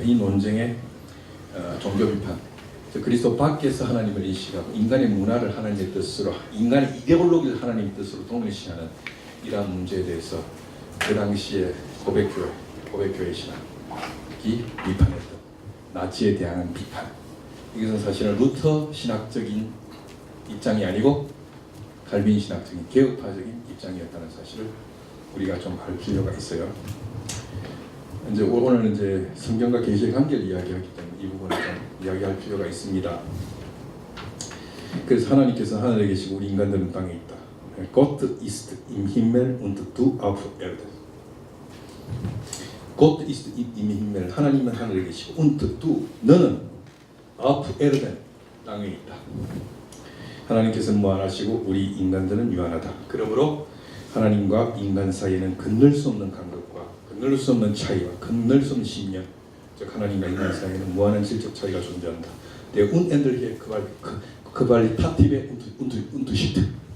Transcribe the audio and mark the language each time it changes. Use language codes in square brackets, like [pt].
[ko] 이 논쟁의 종교 비판, 그리스도 밖에서 하나님을 인식하고 인간의 문화를 하나님의 뜻으로, 인간의 이데올로기를 하나님의 뜻으로 동일시하는 이러한 문제에 대해서 그 당시에 고백교회 신학이 비판했던 나치에 대한 비판, 이것은 사실은 루터 신학적인 입장이 아니고 칼빈 신학적인 개혁파적인 입장이었다는 사실을 우리가 좀 알 필요가 있어요. 이제 오늘 이제 성경과 계시의 관계를 이야기하기 때문에 이 부분을 좀 이야기할 필요가 있습니다. 그래서 하나님께서 하늘에 계시고 우리 인간들은 땅에 있다. [de] Gott ist im Himmel und du auf Erden. Gott ist im Himmel, [ko] 하나님은 하늘에 계시고 [de] und du, [ko] 너는 [de] auf Erden, [ko] 땅에 있다. 하나님께서는 무한하시고 우리 인간들은 유한하다. 그러므로 하나님과 인간 사이에는 건널 수 없는 간격과 건널 수 없는 차이와 건널 수 없는 심령, 즉 하나님과 인간 사이에는 무한한 질적 차이가 존재한다. [de] Der unendliche qualitative Unterschied.